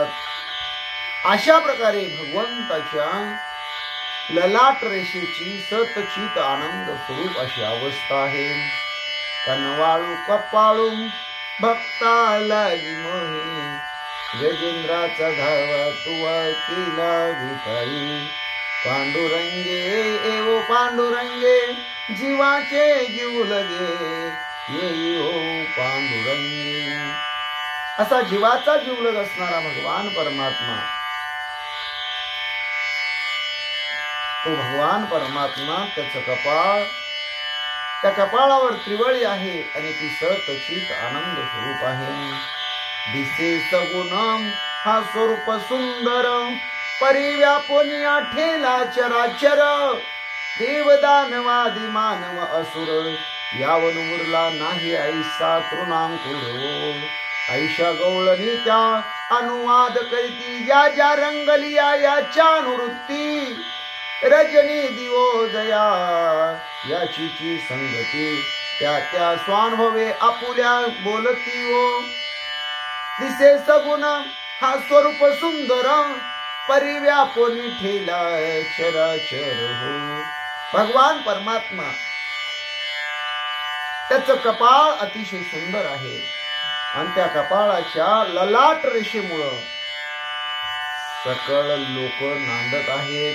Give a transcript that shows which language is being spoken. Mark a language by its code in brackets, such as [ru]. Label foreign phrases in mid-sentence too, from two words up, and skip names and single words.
[mr] अशा प्रकारे भगवंताच्या ललाट रेषेची सतचित आनंद स्वरूप अशी अवस्था आहे. कनवाळू कपाळू भक्ताला मोही, गजेंद्राचा धावा तुवा केला विठाई, पांडुरंगे एवो पांडुरंगे, जीवाचे जीव लगे येई हो पांडुरंगे. असा जीवाचा जीवलग असणारा भगवान परमात्मा, तो भगवान परमात्मा त्याचं कपाळ, त्या कपाळावर त्रिवळी आहे आणि ती सतचित आनंद स्वरूप आहे. दिसे सगुण हा स्वरूप सुंदर, परिव्यापून ठेला चराचर, देवदानवादी मानव असुर, यावन उरला नाही ऐसा तृणांकुर. ऐशा गवळणी त्या अनुवाद करीती, ज्या ज्या रंगलिया याच्या अनुवृत्ती, रजनी दिवो जया याची संगती, त्या त्या स्वानुभवे आपुल्या बोलती हो. दिसे सगुण हा स्वरूप सुंदर, परिव्यापून ठेला चराचर हो. भगवान परमात्मा त्याचं कपाळ अतिशय सुंदर आहे आणि त्या कपाळाच्या ललाट रेषेमुळं सकळ लोक नांदत आहेत.